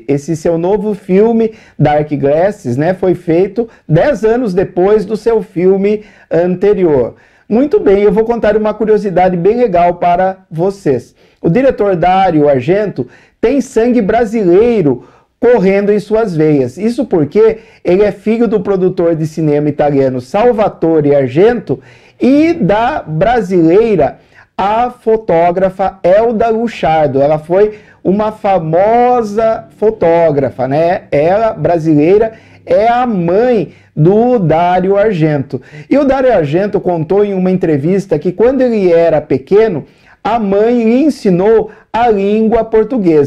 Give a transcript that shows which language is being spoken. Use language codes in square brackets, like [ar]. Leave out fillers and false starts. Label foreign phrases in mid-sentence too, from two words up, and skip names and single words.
[pt] Esse seu novo filme, Dark Glasses, né, foi feito 10 anos depois do seu filme anterior. Muito bem, eu vou contar uma curiosidade bem legal para vocês. O diretor Dario Argento tem sangue brasileiro correndo em suas veias. Isso porque ele é filho do produtor de cinema italiano Salvatore Argento e da brasileira, a fotógrafa Elda Luchardo. Ela foi uma famosa fotógrafa, né? Ela, brasileira, é a mãe do Dario Argento. E o Dario Argento contou em uma entrevista que quando ele era pequeno, a mãe lhe ensinou a língua portuguesa.